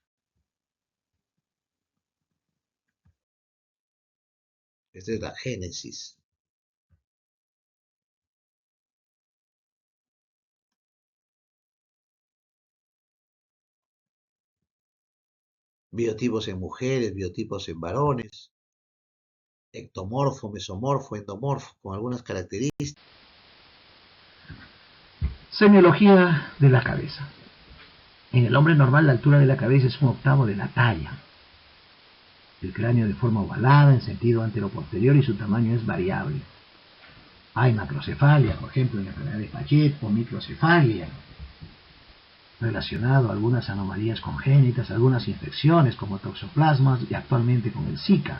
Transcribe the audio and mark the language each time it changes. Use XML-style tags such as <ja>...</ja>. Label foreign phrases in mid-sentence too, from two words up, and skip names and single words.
<es>Esta es la génesis. Biotipos en mujeres, biotipos en varones. Ectomorfo, mesomorfo, endomorfo, con algunas características. Semiología de la cabeza. En el hombre normal la altura de la cabeza es 1/8 de la talla. El cráneo de forma ovalada en sentido anteroposterior y su tamaño es variable. Hay macrocefalia, por ejemplo, en la enfermedad de Paget, o microcefalia, relacionado a algunas anomalías congénitas, algunas infecciones como toxoplasmas y actualmente con el Zika.</es>